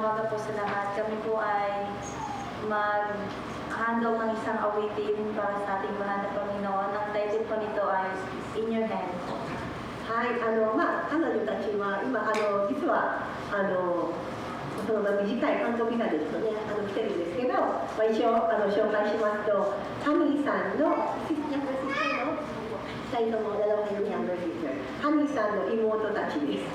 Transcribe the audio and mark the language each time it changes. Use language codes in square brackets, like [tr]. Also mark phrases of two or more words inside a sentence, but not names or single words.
[tl] po sa lahat. Kami po ay mag-handle ng isang awitin para sa ating mahal na Panginoon. Ang title po nito ay In Your Hands. [ja] はい、彼女たちは今、実はその短い韓国ビザですので、来てるんですけど、一応紹介しますと、ハニーさんの2人ともハニーさんの妹たちです。